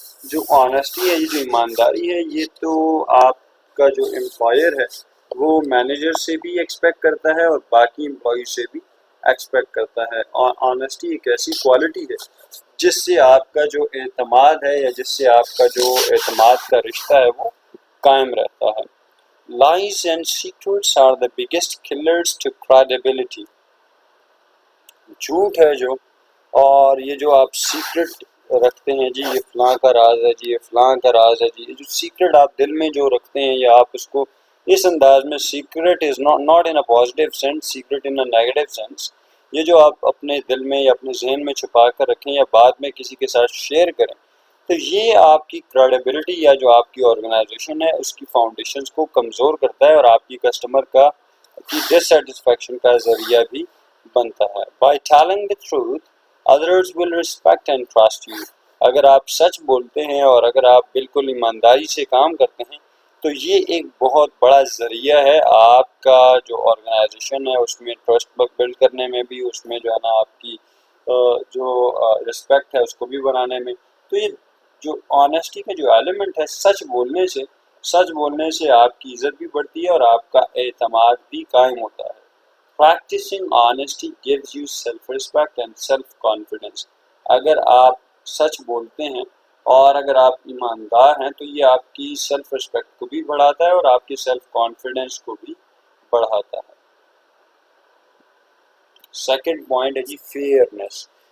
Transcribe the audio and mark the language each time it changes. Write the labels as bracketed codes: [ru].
[ur] جو آنیسٹی ہے، یہ جو ایمانداری ہے، یہ تو آپ کا جو امپلائر ہے وہ مینیجر سے بھی ایکسپیکٹ کرتا ہے اور باقی امپلائی سے بھی ایکسپیکٹ کرتا ہے. آنیسٹی ایک ایسی کوالٹی ہے جس سے آپ کا جو اعتماد ہے یا جس سے آپ کا جو اعتماد کا رشتہ ہے وہ قائم رہتا ہے. [en] Lies and secrets are the biggest killers to credibility. [ur] جھوٹ ہے جو، اور یہ جو آپ سیکرٹ رکھتے ہیں جی یہ فلاں کا راز ہے جی، یہ فلاں کا راز ہے جی، یہ جو سیکرٹ آپ دل میں جو رکھتے ہیں یا آپ اس کو اس انداز میں، secret is [en] not in a positive sense, [ur] secret [en] in a negative sense. [ur] یہ جو آپ اپنے دل میں یا اپنے ذہن میں چھپا کر رکھیں یا بعد میں کسی کے ساتھ شیئر کریں، تو یہ آپ کی کریڈیبلٹی یا جو آپ کی آرگنائزیشن ہے اس کی فاؤنڈیشنز کو کمزور کرتا ہے، اور آپ کی کسٹمر کی ڈس سیٹسفیکشن کا ذریعہ بھی بنتا ہے. [en] By telling the truth, others will respect and trust you. [ur] اگر آپ سچ بولتے ہیں اور اگر آپ بالکل ایمانداری سے کام کرتے ہیں تو یہ ایک بہت بڑا ذریعہ ہے آپ کا جو آرگنائزیشن ہے اس میں ٹرسٹ بلڈ کرنے میں بھی، اس میں جو ہے نا آپ کی جو رسپیکٹ ہے اس کو بھی بنانے میں. تو یہ جو آنیسٹی کا جو ایلیمنٹ ہے، سچ بولنے سے آپ کی عزت بھی بڑھتی ہے اور آپ کا اعتماد بھی قائم ہوتا ہے. [en] Practicing honesty gives you self-respect and self-confidence. [ur] اگر آپ سچ بولتے ہیں اور اگر آپ ایماندار ہیں تو یہ آپ کی سیلف رسپیکٹ کو بھی بڑھاتا ہے اور آپ کی سیلف کانفیڈنس کو بھی بڑھاتا ہے. سیکنڈ پوائنٹ ہے جی فیئرنیس.